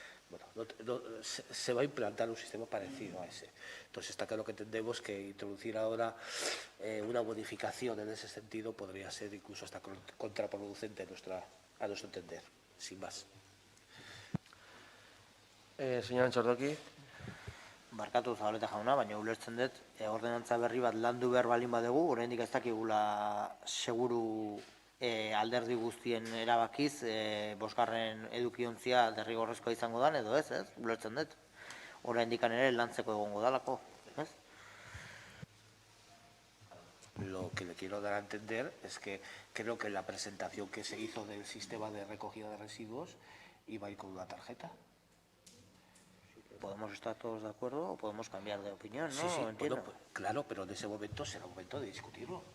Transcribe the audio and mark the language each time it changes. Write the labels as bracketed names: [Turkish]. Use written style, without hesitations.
[Spanish] Bueno, se va a implantar un sistema parecido a ese. Entonces está claro que entendemos que introducir ahora una modificación en ese sentido podría ser incluso hasta contraproducente a nuestro entender, sin más. Señor Antxordoki. [Basque] Barkatu Zabaleta jauna, baina ulertzen dut, ordenantza berri bat landu behar balin badugu, oraindik ez dakigula seguru alderdi guztien erabakiz, bosgarren edukiontzia derrigorrezkoa izango dan, edo ez, ulertzen dut. Oraindik ere lantzeko egongo dalako, ez? [Spanish] Lo que le quiero dar a entender es que creo que la presentación que se hizo del sistema de recogida de residuos iba a ir con una tarjeta. podemos estar todos de acuerdo o podemos cambiar de opinión, ¿no? Sí, sí, Entiendo. bueno, pues, claro, pero en ese momento será momento de discutirlo.